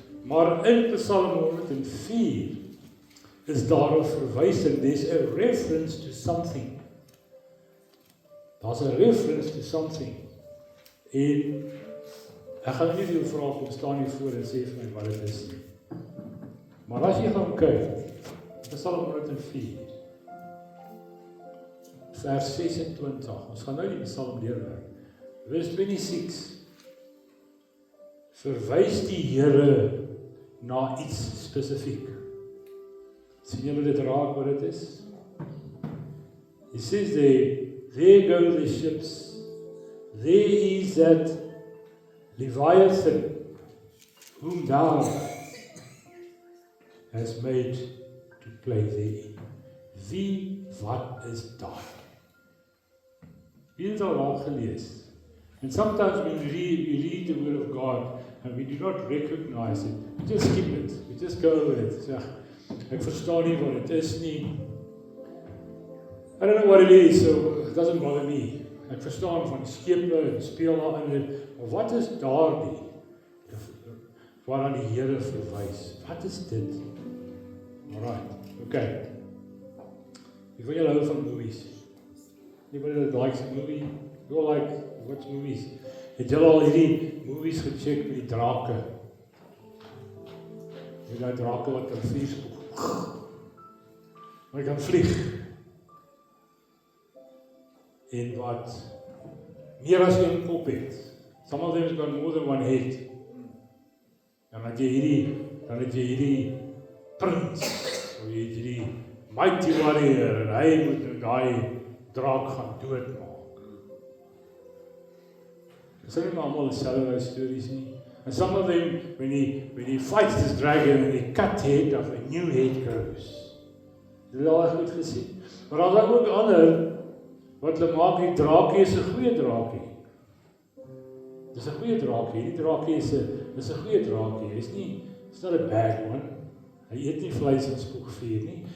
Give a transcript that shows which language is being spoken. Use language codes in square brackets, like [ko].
[af] Maar in Psalm 104 is daar 'n verwysing, [en] there's a reference to something. [af] Daar's 'n [en] reference to something. [af] En ek gaan nie vir jou vra om staan hier voor en sê vir my wat dit is nie. Maar as jy gaan kyk, Psalm 104 vers 26, ons gaan nou die Psalm deurwerk. Vers 26, verwys die Here na iets spesifiek. Sien julle dit raak wat dit is? [en] He says there go the ships, there is that Leviathan, whom thou has made to play therein. [af] Wie, wat is daar? Wie het al raak gelees? [en] And sometimes when we read the word of God and we do not recognize it, we just skip it, we just go over it. [af] So, ek verstaan nie wat dit is nie. [en] I don't know what it is, so it doesn't bother me. [af] Ek verstaan van die skepe en speel daarin, maar wat is daardie waaraan die Here verwys? Wat is dit? Alright, okay. Wie van julle hou van movies? [en] Anybody that likes a movie? You all like watch movies? [af] Het julle al hierdie movies gecheck met die drake? Met die drake wat kan vlieg. Wat kan vlieg. En wat meer as een kop het. [en] Some of them has got more than one head. [af] Dan het jy hierdie prins, of jy het hierdie [en] mighty warrior, [af] en hy moet daai draak gaan doodmaak. Dis nie maar almal dieselfde stories nie. [en] And some of them, when he fights this dragon, and he cut head of a new head grows. [af] Dit is al goed gesien. Maar daar is ook ander, wat hulle maak, die draakie is 'n goeie draakie. Dis 'n goeie draakie, die draakie is 'n goeie draakie, [en] it's not a bad one. [af] Hy eet nie vleis en spoegvuur nie.